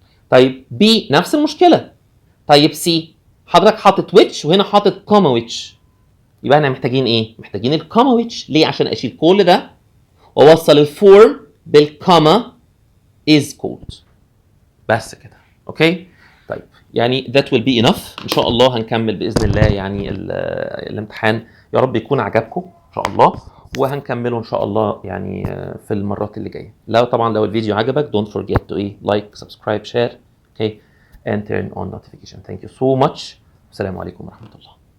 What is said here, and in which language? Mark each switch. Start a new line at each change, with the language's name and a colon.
Arabic: طيب B نفس المشكلة. طيب C حضرتك حاطط which وهنا حاطط comma which يبقى احنا محتاجين ايه؟ محتاجين الكوما which. ليه؟ عشان اشيل كل ده واوصل الفورم بالكوما is called بس كده.
English: okay
Arabic: طيب يعني
English: that will be enough.
Arabic: ان شاء الله هنكمل باذن الله يعني الامتحان يا رب يكون عجبكم ان شاء الله وهنكمله ان شاء الله يعني في المرات اللي جايه. لو الفيديو عجبك
English: don't forget to like subscribe share okay and turn on notification. Thank you so much.
Arabic: السلام عليكم ورحمه الله.